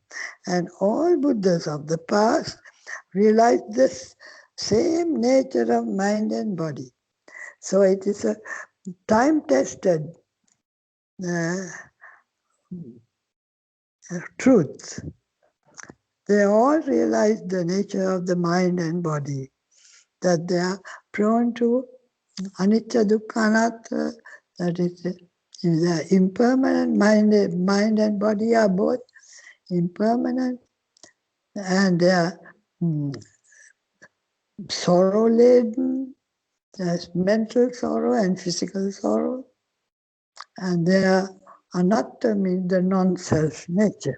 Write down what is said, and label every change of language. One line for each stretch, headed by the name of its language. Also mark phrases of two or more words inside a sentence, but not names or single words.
English: And all Buddhas of the past realized this same nature of mind and body. So it is a time-tested truth. They all realized the nature of the mind and body, that they are prone to
Pali: anicca, dukkha, anatta,
English: that is, the impermanent mind and body are both impermanent, and they are sorrow-laden. There's mental sorrow and physical sorrow, and they are anatta, means the non-self nature.